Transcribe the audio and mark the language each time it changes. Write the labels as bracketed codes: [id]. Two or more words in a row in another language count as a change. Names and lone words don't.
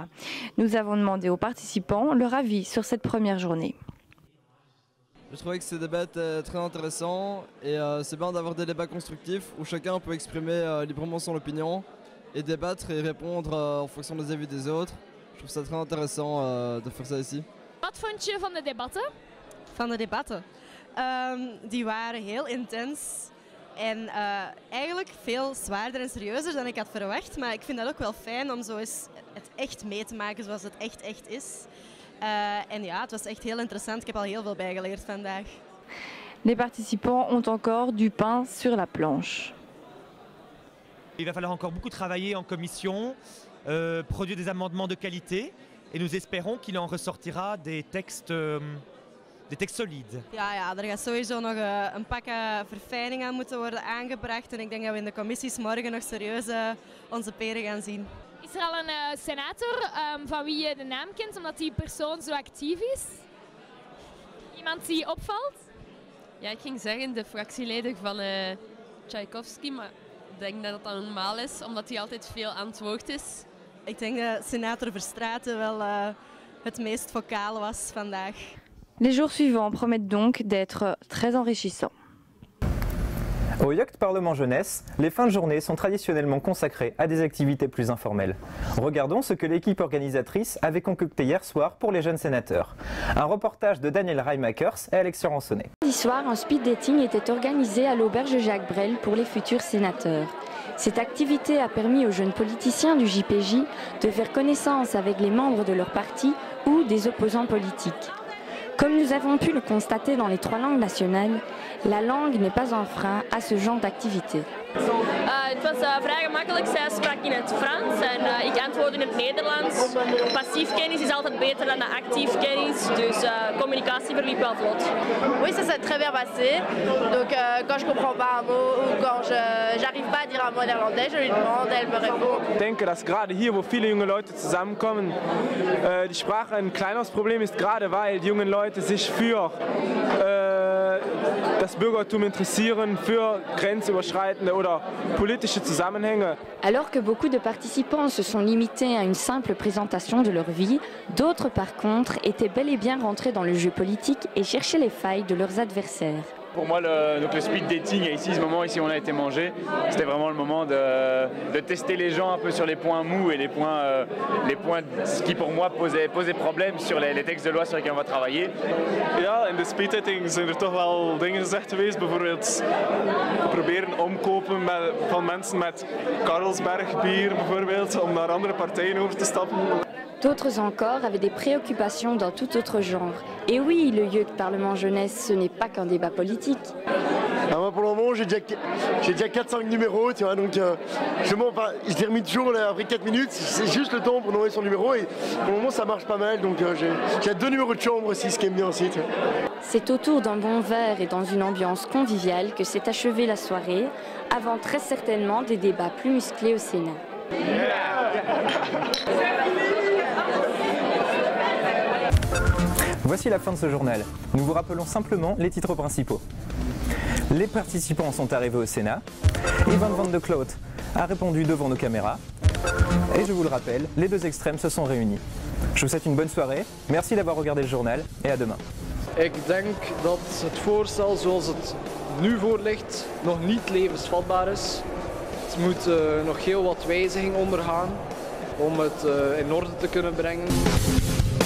[fr] Nous avons demandé aux participants leur avis sur cette première journée. Je trouvais que ce débat était très intéressant et c'est bien d'avoir des débats constructifs où chacun peut exprimer librement son opinion et débattre et répondre en fonction des avis des autres. Je trouve ça très intéressant de faire ça ici. [nl] Wat vond je van de debatten? Van de debatten? Die waren heel intens en eigenlijk veel zwaarder en serieuzer dan ik had verwacht. Maar ik vind dat ook wel fijn om zo eens het echt mee te maken zoals het echt is. En ja, het was echt heel interessant. Ik heb al heel veel bijgeleerd vandaag. [fr] Les participants ont encore du pain sur la planche. Il va falloir encore beaucoup travailler en commission, produire des amendements de qualité et nous espérons qu'il en ressortira des textes solides. [nl] Ja, er gaat sowieso nog een pak verfijning aan moeten worden aangebracht en ik denk dat we in de commissies morgen nog serieus onze peren gaan zien. Is er al een senator van wie je de naam kent, omdat die persoon zo actief is? Iemand die opvalt? Ja, ik ging zeggen de fractieleider van Tchaikovsky, maar ik denk dat dat normaal is, omdat hij altijd veel aan het woord is. Ik denk dat senator Verstraeten wel het meest vocale was vandaag. [fr] Les jours suivants promettent donc d'être très enrichissants. Au Yuct Parlement Jeunesse, les fins de journée sont traditionnellement consacrées à des activités plus informelles. Regardons ce que l'équipe organisatrice avait concocté hier soir pour les jeunes sénateurs. Un reportage de Daniel Reimakers et Alexia Ransonnet. Lundi soir, un [en] speed dating [fr] était organisé à l'auberge Jacques Brel pour les futurs sénateurs. Cette activité a permis aux jeunes politiciens du JPJ de faire connaissance avec les membres de leur parti ou des opposants politiques. Comme nous avons pu le constater dans les 3 langues nationales, la langue n'est pas un frein à ce genre d'activité. [nl] Het was vrij gemakkelijk. Zij sprak in het Frans en ik antwoordde in het Nederlands. Passief kennis is altijd beter dan de actief kennis, dus communicatie verliep wel vlot. [fr] Oui, ça s'est très bien passé. Donc quand je comprends pas un mot ou quand j'arrive pas à dire un mot néerlandais, je lui demande, elle me répond. [de] Ich denke, dass gerade hier, wo viele junge Leute zusammenkommen, die Sprache ein kleineres Problem ist, gerade weil die jungen Leute sich für das Bürgertum interessieren, für grenzüberschreitende oder politische Zusammenhänge. [fr] Alors que beaucoup de participants se sont limités à une simple présentation de leur vie, d'autres par contre étaient bel et bien rentrés dans le jeu politique et cherchaient les failles de leurs adversaires. Pour moi, le [en] speed dating, [fr] ici, ce moment ici où on a été mangé, c'était vraiment le moment de tester les gens un peu sur les points mous et les points qui pour moi posaient problème sur les textes de loi sur lesquels on va travailler. [nl] Ja, in de [en] speed dating [nl] zijn er toch wel dingen gezegd geweest, bijvoorbeeld proberen omkopen van mensen met Carlsberg bier bijvoorbeeld, om naar andere partijen over te stappen. [fr] D'autres encore avaient des préoccupations d'un tout autre genre. Et oui, le Yuct Parlement Jeunesse, ce n'est pas qu'un débat politique. Alors moi, pour le moment, j'ai déjà 4-5 numéros, tu vois, donc je termine toujours là, après 4 minutes, c'est juste le temps pour nommer son numéro et pour le moment ça marche pas mal, donc j'ai 2 numéros de chambre aussi, ce qui est bien aussi. Tu vois. C'est autour d'un bon verre et dans une ambiance conviviale que s'est achevée la soirée, avant très certainement des débats plus musclés au Sénat. Voici la fin de ce journal. Nous vous rappelons simplement les titres principaux. Les participants sont arrivés au Sénat. Ivan van de Kloot a répondu devant nos caméras. Et je vous le rappelle, les 2 extrêmes se sont réunis. Je vous souhaite une bonne soirée. Merci d'avoir regardé le journal et à demain. [nl] Ik denk dat het voorstel zoals het nu voor ligt nog niet levensvatbaar is. Het moet nog heel wat wijziging ondergaan om het in orde te kunnen brengen.